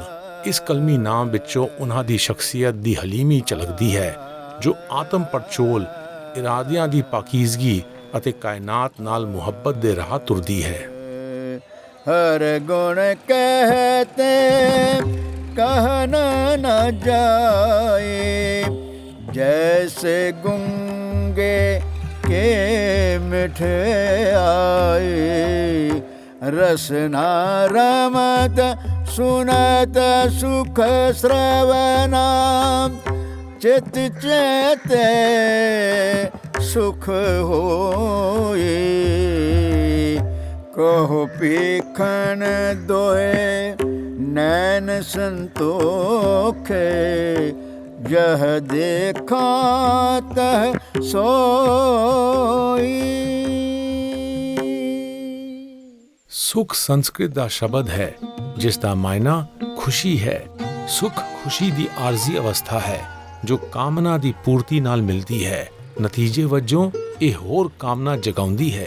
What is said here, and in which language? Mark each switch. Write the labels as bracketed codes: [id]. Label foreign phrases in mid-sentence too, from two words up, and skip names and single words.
[pa] ਇਸ ਕਲਮੀ ਨਾਮ ਵਿੱਚੋਂ ਉਹਨਾਂ ਦੀ ਸ਼ਖਸੀਅਤ ਦੀ ਹਲੀਮੀ ਝਲਕਦੀ ਹੈ, ਜੋ ਆਤਮ ਪੜਚੋਲ, ਇਰਾਦਿਆਂ ਦੀ ਪਾਕੀਜ਼ਗੀ ਅਤੇ ਕਾਇਨਾਤ ਨਾਲ ਮੁਹੱਬਤ ਦੇ ਰਾਹ ਤੁਰਦੀ ਹੈ। ਹਰ ਗੁਣ ਕਹਤੇ ਕਹਿਣਾ ਨਾ ਜਾਏ, [bra] जैसे गुंगे के मिठे आए, रसना रमत सुनत सुख श्रवना, चित चेते सुख होए। कहो भीखन दोए नैन संतोखे, यह देखा तह सोई। [pa] ਸੁਖ ਸੰਸਕ੍ਰਿਤ ਦਾ ਸ਼ਬਦ ਹੈ, ਜਿਸ ਦਾ ਮਾਇਨਾ ਖੁਸ਼ੀ ਹੈ। ਸੁਖ ਖੁਸ਼ੀ ਦੀ ਆਰਜ਼ੀ ਅਵਸਥਾ ਹੈ, ਜੋ ਕਾਮਨਾ ਦੀ ਪੂਰਤੀ ਨਾਲ ਮਿਲਦੀ ਹੈ। ਨਤੀਜੇ ਵਜੋਂ ਇਹ ਹੋਰ ਕਾਮਨਾ ਜਗਾਉਂਦੀ ਹੈ।